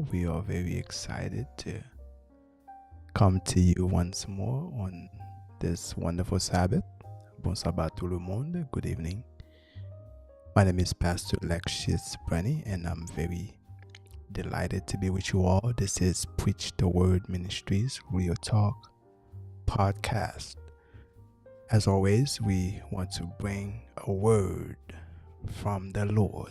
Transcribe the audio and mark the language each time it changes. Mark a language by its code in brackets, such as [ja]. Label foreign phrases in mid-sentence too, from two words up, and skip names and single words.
[en] We are very excited to come to you once more on this wonderful Sabbath. [fr] Bon sabbat tout le monde. [en] Good evening. My name is Pastor Lexius Brenny, and I'm very delighted to be with you all. This is Preach the Word Ministries Real Talk podcast. As always, we want to bring a word from the Lord.